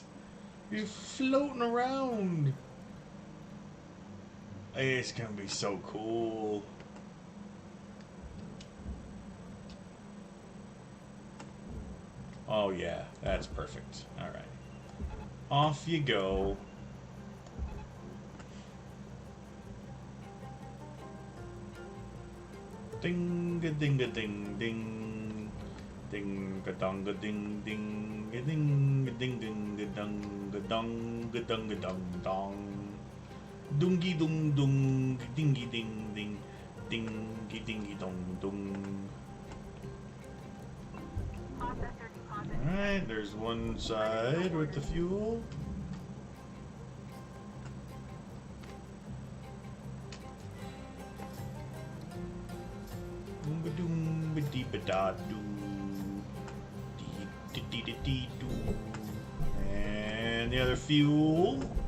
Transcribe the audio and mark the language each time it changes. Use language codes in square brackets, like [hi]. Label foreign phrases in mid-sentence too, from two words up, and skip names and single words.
[en] You're floating around. Hey, it's gonna be so cool. Oh yeah, that's perfect. All right, off you go. Ding a ding a ding ding, ding a dong a ding ding a ding a ding ding a dong a dong a dong a dong dong, dungy dung dung, dingy ding ding, dingy dingy dong dung. Processor deposit. Alright, there's one side with the fuel. And the other fuel.